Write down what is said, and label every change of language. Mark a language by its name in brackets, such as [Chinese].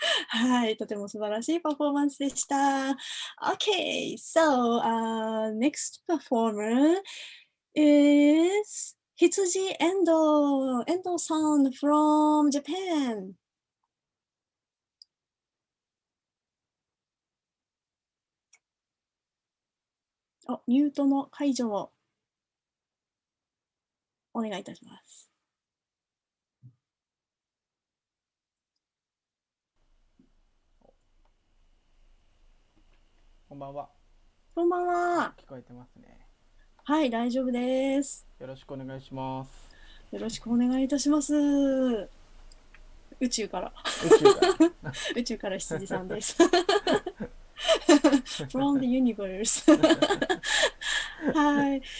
[Japanese] はい、とても素晴らしいパフォーマンスでした。 [English] Okay, so next performer is Hitsuji Endo-san from Japan. [Japanese] ミュートの解除をお願いいたします。こんばんは。こんばんは。聞こえてますね。はい、大丈夫です。よろしくお願いします。よろしくお願いいたします。宇宙から宇宙から羊さんです。 [English] From the universe [Japanese] はい。